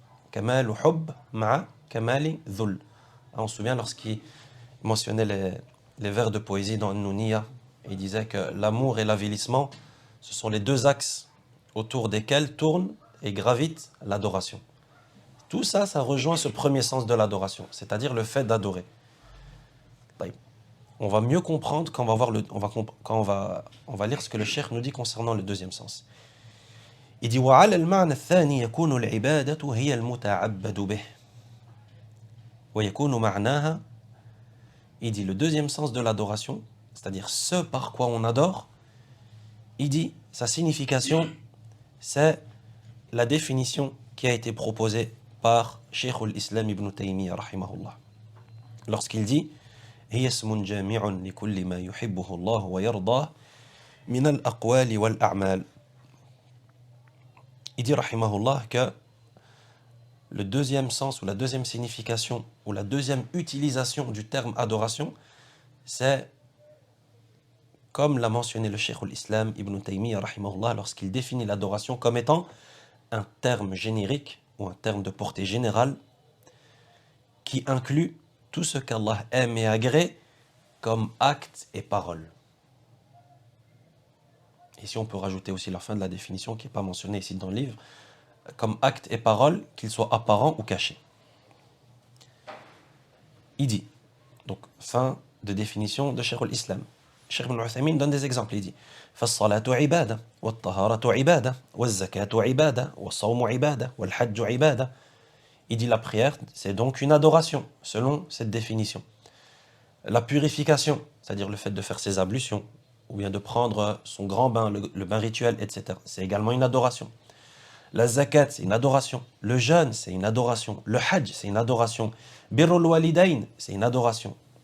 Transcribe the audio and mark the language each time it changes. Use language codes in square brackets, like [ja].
[ar] Kamal hub ma'a kamal dhul. [fr] On se souvient lorsqu'il mentionnait les vers de poésie dans Nouniya, il disait que l'amour et l'avilissement, ce sont les deux axes autour desquels tourne et gravite l'adoration. Tout ça, ça rejoint ce premier sens de l'adoration, c'est-à-dire le fait d'adorer. On va mieux comprendre quand on va lire ce que le cheikh nous dit concernant le deuxième sens. Il dit [ar] وعلى المعنى الثاني يكون العبادة هي المتعبد به ويكون معناها. [fr] Il dit le deuxième sens de l'adoration, c'est-à-dire ce par quoi on adore, il dit sa signification, c'est la définition qui a été proposée par Cheikh al-Islam ibn Taymiyyah rahimahullah. Lorsqu'il dit [ar] هي اسم جامع لكل ما يحبه الله ويرضاه من الأقوال والأعمال. [fr] Il dit rahimahullah que le deuxième sens ou la deuxième signification ou la deuxième utilisation du terme adoration, c'est comme l'a mentionné le Cheikh al-Islam ibn Taymiyyah rahimahullah lorsqu'il définit l'adoration comme étant un terme générique ou un terme de portée générale qui inclut tout ce qu'Allah aime et agrée comme actes et paroles. Ici, on peut rajouter aussi la fin de la définition qui n'est pas mentionnée ici dans le livre, comme actes et paroles, qu'ils soient apparents ou cachés. Il dit, donc fin de définition de Cheikh al-Islam. Cheikh ibn Uthaymin donne des exemples, il dit [ar] فالصلاة عبادة والطهارة عبادة والزكاة عبادة والصوم عبادة والحج عبادة. [fr] Il dit la prière, c'est donc une adoration, selon cette définition. La purification, c'est-à-dire le fait de faire ses ablutions, ou bien de prendre son grand bain, le bain rituel, etc. C'est également une adoration. La zakat, c'est une adoration. Le jeûne, c'est une adoration. Le hajj, c'est une adoration. Birrul walidayn, c'est une adoration.